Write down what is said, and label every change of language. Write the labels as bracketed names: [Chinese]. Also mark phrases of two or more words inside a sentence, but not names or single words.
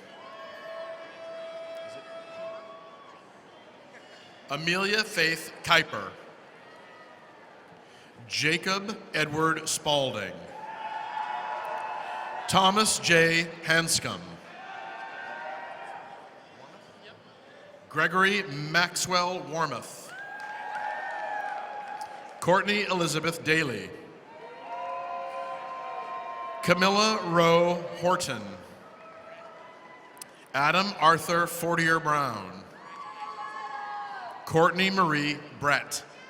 [English] Amelia Faith Kuiper. Jacob Edward Spalding. Thomas J. Hanscom. Gregory Maxwell Warmoth. Courtney Elizabeth Daly. Camilla Rowe Horton. Adam Arthur Fortier Brown. Courtney Marie Brett.